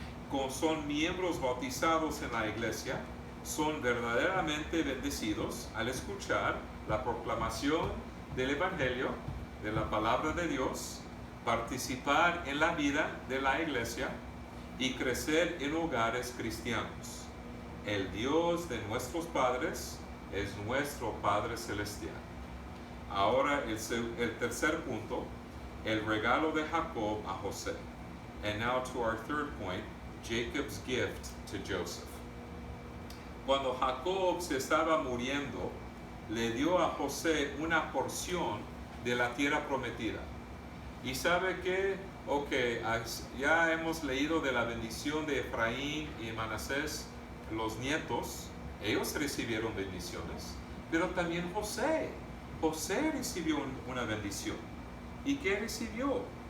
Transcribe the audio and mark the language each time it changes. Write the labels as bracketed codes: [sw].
[es] Como son miembros bautizados en la iglesia, son verdaderamente bendecidos al escuchar la proclamación del Evangelio, de la palabra de Dios, participar en la vida de la iglesia y crecer en hogares cristianos. El Dios de nuestros padres es nuestro Padre Celestial. Ahora el tercer punto, el regalo de Jacob a José. [en] And now to our third point, Jacob's gift to Joseph. [es] Cuando Jacob se estaba muriendo, le dio a José una porción de la tierra prometida. Y sabe que, ya hemos leído de la bendición de Efraín y Manasés, los nietos, ellos recibieron bendiciones, pero también José recibió una bendición. ¿Y qué recibió?